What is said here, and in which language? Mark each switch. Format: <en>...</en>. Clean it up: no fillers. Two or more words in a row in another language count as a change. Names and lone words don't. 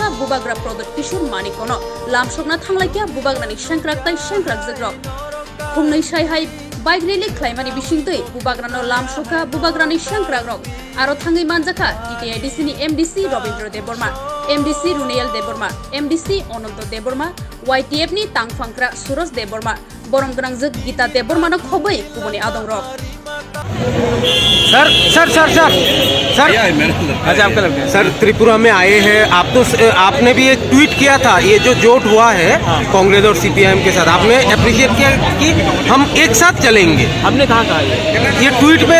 <trp>बुबाग्रा प्रदत किशोर मानिकनो लामसकना थांलायकिया बुबाग्रानि सेंक्राक ताइ सेंक्राक जग्रक खुंनै सायहाय बाइक रेली खालायमानि बिसिंतै बुबाग्रानो लामसका बुबाग्रानि सेंक्राक रक आरो थाङै मानजाका TTIDC नि MDC रविन्द्र देबबर्मा MDC रुनेल देबबर्मा MDC अनन्त देबबर्मा YTF नि तांफांक्रा सुरज देबबर्मा बरम गनांजोक गीता देबबर्मानो खबै कुबनि आदं रक</trp> <hi>सर अच्छा आपका लगता है सर त्रिपुरा में आए हैं आप तो आपने भी एक ट्वीट किया था ये जो जोट हुआ है कांग्रेस और CPIM के साथ आपने अप्रिशिएट किया कि हम एक साथ चलेंगे। हमने कहाँ कहा ये ट्वीट में</hi>